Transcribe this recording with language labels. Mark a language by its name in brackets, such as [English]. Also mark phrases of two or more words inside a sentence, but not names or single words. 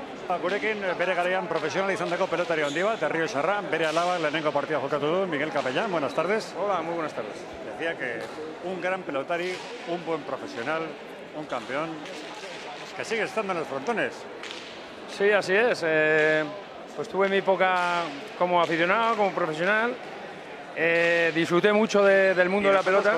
[Basque] Gurekin bere garaian profesional izandako pelotari handi bat, Errioxarra, bere alaba lehenengo partida jokatu du, [Spanish] Miguel Capellán, buenas tardes. Hola, muy buenas tardes. Decía que un gran pelotari, un buen profesional, un campeón, que sigue estando en los frontones. Sí, así es. Pues tuve mi época como aficionado, como profesional. Disfruté mucho del mundo de la pelota.